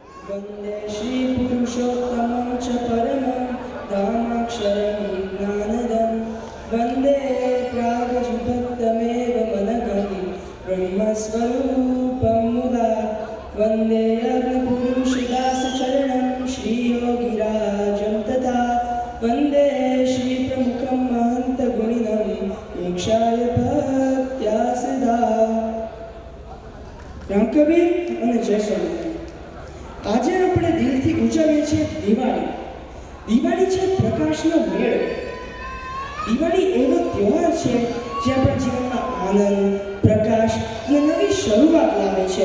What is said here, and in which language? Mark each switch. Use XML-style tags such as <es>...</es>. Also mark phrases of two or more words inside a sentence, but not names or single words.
<sa>वन्दे श्रीपुरुषोत्तमं च परमं धामाक्षरं ज्ञानदं वन्दे प्रागजुभक्तमेव मनघं ब्रह्मस्वरूपं मुदा वन्दे अग्निपुरुषदासचरणं श्रीयोगिराजं तथा वन्दे श्रीप्रमुखं महन्तगुणिनं मोक्षाय भक्त्या सदा।</sa> <gu>રામકબીર અને જય સ્વામિનારાયણ। આજે આપણે દિલથી ઉજવીએ છીએ દિવાળી। દિવાળી છે પ્રકાશનો મેળો। દિવાળી એવો તહેવાર છે જે આપણા જીવનમાં આનંદ, પ્રકાશ અને નવી શરૂઆત લાવે છે।</gu>